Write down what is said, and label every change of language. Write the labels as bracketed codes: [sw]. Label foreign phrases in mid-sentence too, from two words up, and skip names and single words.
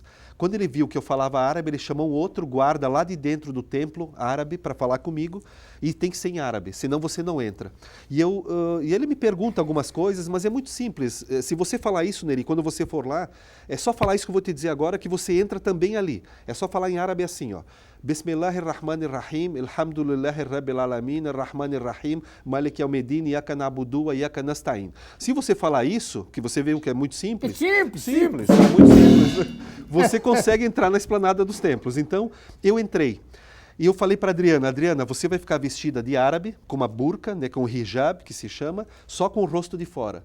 [pt] Quando ele viu que eu falava árabe, ele chamou um outro guarda lá de dentro do templo árabe para falar comigo, e tem que ser em árabe, senão você não entra. E ele me pergunta algumas coisas, mas é muito simples. Se você falar isso, Neri, quando você for lá, é só falar isso que eu vou te dizer agora, que você entra também ali. É só falar em árabe assim, ó. [ar] بسم الله الرحمن الرحيم الحمد لله رب العالمين الرحمن الرحيم مالك يوم الدين إياك نعبد وإياك نستعين. [pt] Se você falar isso, que você vê que é muito simples. É simples. É muito simples. Você consegue entrar na esplanada dos templos. Então, eu entrei. E eu falei para Adriana, você vai ficar vestida de árabe, com uma burca, né, com o hijab, que se chama, só com o rosto de fora.